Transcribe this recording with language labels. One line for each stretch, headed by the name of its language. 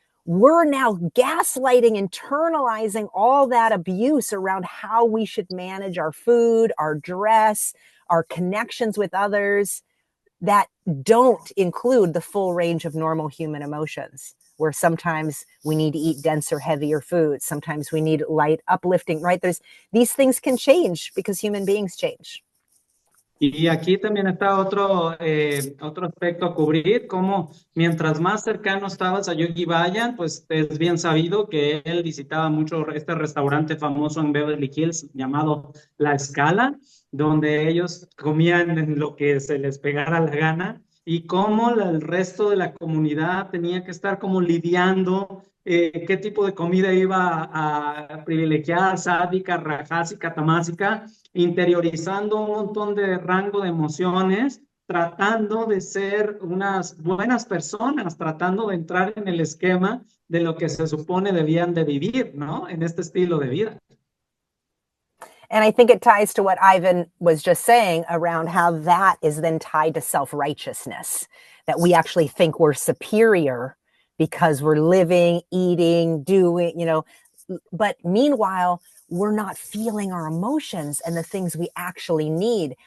English: we're now gaslighting, internalizing all that abuse around how we should manage our food, our dress, our connections with others that don't include the full range of normal human emotions, where sometimes we need to eat denser, heavier foods. Sometimes we need light, uplifting, right? These things can change because human beings change.
Spanish: Y aquí también está otro aspecto a cubrir, como mientras más cercano estabas a Yogi Bhajan, pues es bien sabido que él visitaba mucho este restaurante famoso en Beverly Hills llamado La Scala, donde ellos comían en lo que se les pegara la gana, y cómo el resto de la comunidad tenía que estar como lidiando qué tipo de comida iba a privilegiar, sádica, rajásica, tamásica, interiorizando un montón de rango de emociones, tratando de ser unas buenas personas, tratando de entrar en el esquema de lo que se supone debían de vivir, ¿no? En este estilo de vida.
English: And I think it ties to what Ivan was just saying around how that is then tied to self-righteousness, that we actually think we're superior because we're living, eating, doing, but meanwhile, we're not feeling our emotions and the things we actually need.